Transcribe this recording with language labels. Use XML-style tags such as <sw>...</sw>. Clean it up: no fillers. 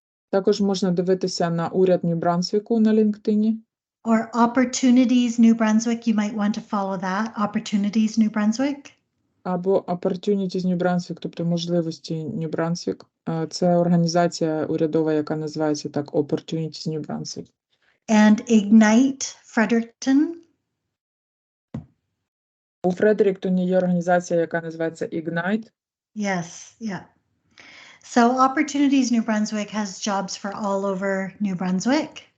<uk>Також можна дивитися на уряд Нью-Брансвіку на LinkedIn.</uk> <en>Or Opportunities New Brunswick, you might want to follow that. Opportunities New Brunswick.</en> <uk>Або Opportunities New Brunswick, тобто можливості Нью-Брансвік. Це організація урядова, яка називається так Opportunities New Brunswick.</uk> <en>And Ignite Fredericton.</en> <uk>У Фредеріктоні є організація, яка називається Ignite.</uk> <en>Yes, yeah. So Opportunities New Brunswick has jobs for all over New Brunswick.</en>